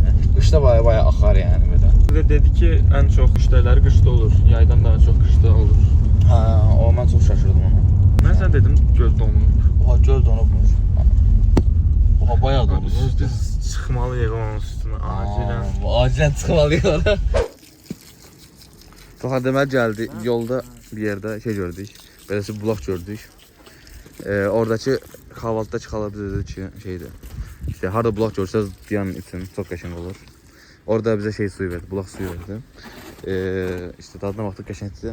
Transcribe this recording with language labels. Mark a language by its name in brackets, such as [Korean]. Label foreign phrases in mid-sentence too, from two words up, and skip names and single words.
[Turkish] Kışta bayağı akar yani böyle. Bize dedi ki en çok müşteriler kışta olur. Yaydan daha çok kışta olur. Ha, o ben çok şaşırdım ona. Ben sana dedim göz donmuş. Oha göl donubmuş. Oha bayağı donmuş. Biz çıkmalıyıq onun üstüne acilen. [Azerbaijani] Acilen çıxmalıyıq ora. Daha deməli gəldi. Yolda bir yerdə şey gördük. Belası bulaq gördük. Oradakı kahvaltıda çıxala bizə dedi ki şeydir. İşte harda bulaq görsəz diyan üçün çox qəşəng olur. Orada bize şey suyu verdi, bulaq suyu verdi. İşte dadına baxdıq qəşəngdir.